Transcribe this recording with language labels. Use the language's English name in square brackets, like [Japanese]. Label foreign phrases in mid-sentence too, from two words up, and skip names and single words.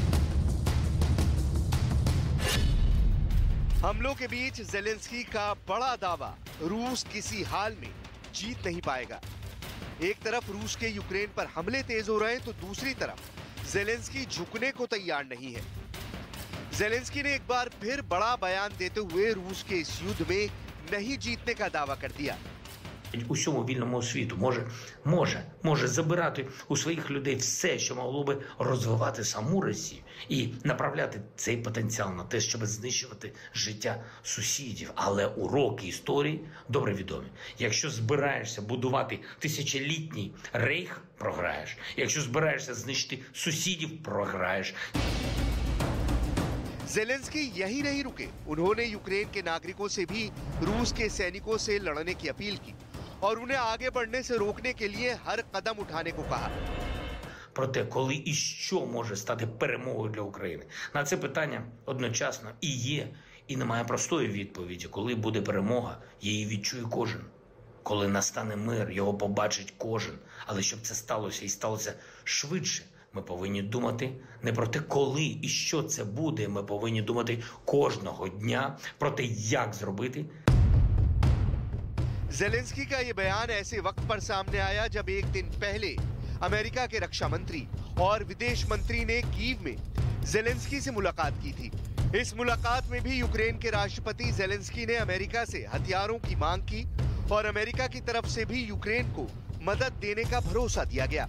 [Hindi] हमलों के बीच ज़ेलेंस्की का बड़ा दावा, रूस किसी हाल में जीत नहीं पाएगा। एक तरफ रूस के यूक्रेन पर हमले तेज हो रहे हैं, तो दूसरी तरफ ज़ेलेंस्की झुकने को तैयार नहीं है। ज़ेलेंस्की ने एक बार फिर बड़ा बयान देते हुए रूस के इस युद्ध में नहीं जीतने का दावा कर दिया। [Ukrainian] Усьому вільному світу може забирати у своїх людей все, що могло би розвивати саму Росію і направляти цей потенціал на те, щоб знищувати життя сусідів. Але уроки історії добре відомі. Якщо збираєшся будувати тисячолітній рейх, програєш. Якщо збираєшся знищити сусідів, програєш. [Hindi] ज़ेलेंस्की यही नहीं रुके, उन्होंने यूक्रेन के नागरिकों से भी रूस के सैनिकों से लड़ने की अपील की और उन्हें आगे बढ़ने से रोकने के लिए हर कदम उठाने को कहा। [Ukrainian] Проте, коли і що може стати перемогою для України? На це питання одночасно і є, і немає простої відповіді. Коли буде перемога, її відчує кожен. Коли настане мир, його побачить кожен. Але щоб це сталося і сталося швидше, ми повинні думати не про те, коли і що це буде. Ми повинні думати кожного дня про те, як зробити. [Hindi] ज़ेलेंस्की का ये बयान ऐसे वक्त पर सामने आया जब एक दिन पहले अमेरिका के रक्षा मंत्री और विदेश मंत्री ने कीव में ज़ेलेंस्की से मुलाकात की थी। इस मुलाकात में भी यूक्रेन के राष्ट्रपति ज़ेलेंस्की ने अमेरिका से हथियारों की मांग की और अमेरिका की तरफ से भी यूक्रेन को मदद देने का भरोसा दिया गया।